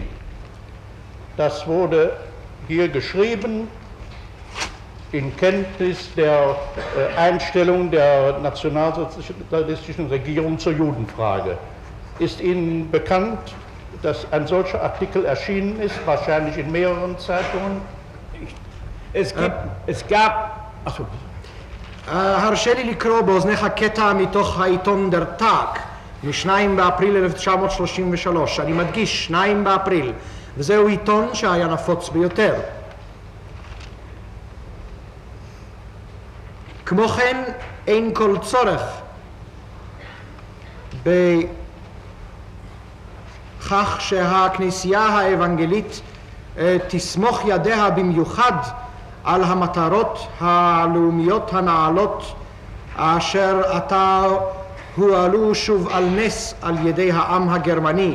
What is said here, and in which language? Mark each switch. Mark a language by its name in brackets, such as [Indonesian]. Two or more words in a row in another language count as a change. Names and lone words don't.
[German] Das wurde hier geschrieben in Kenntnis der Einstellung der nationalsozialistischen Regierung zur Judenfrage. Ist Ihnen bekannt, dass ein solcher Artikel erschienen ist, wahrscheinlich in mehreren Zeitungen? Es gab, achso. [Hebrew] הרשה לי לקרוא באוזניך קטע מתוך העיתון דר טאק מ-2 באפריל 1933. אני מדגיש, 2 באפריל, וזהו עיתון שהיה נפוץ ביותר. כמו כן, אין כל צורך בכך שהכנסייה האוונגלית תסמוך ידיה במיוחד על המטרות הלאומיות הנעלות אשר עתה הועלו שוב על נס על ידי העם הגרמני.